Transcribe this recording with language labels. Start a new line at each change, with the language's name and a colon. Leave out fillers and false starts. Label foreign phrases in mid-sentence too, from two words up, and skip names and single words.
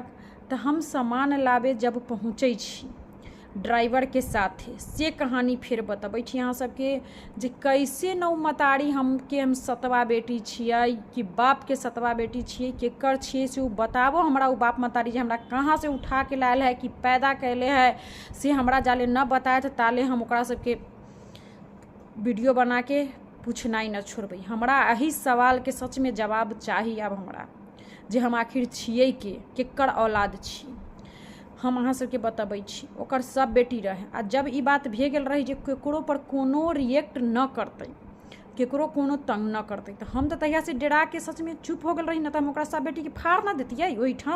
Maithili: तो हम सामान लावे जब पहुँचे छी ड्राइवर के साथे, से कहानी फिर बतबै छी यहाँ सबके जे कैसे न मतारी हमके हम सतवा बेटी छियै कि बाप के सतवा बेटी छियै, केकर छियै से उ बताबो हमरा। उ बाप मतारी जे हमरा कहाँ से उठा के लायल है कि पैदा कैले है से हमरा जाले न बताए, तो ताले हम ओकरा सबके वीडियो बना के पूछनाई न छोड़बै। हमरा यही सवाल के सच में जवाब चाही अब हमरा, जे हम आखिर छियै केकर औलाद छी। हम अहाँ सबके बतबै छी ओकर सब बेटी रहे। आ जब ई बात भे गेल रही जे केकरो पर कोनो रिएक्ट न करतै, केकरो कोनो तंग न करतै, तो हम तो तहिया से डरा के सच में चुप हो गेल रही, न तो हम ओकरा सब बेटी के फाड़ न देतियै ओहिठाम।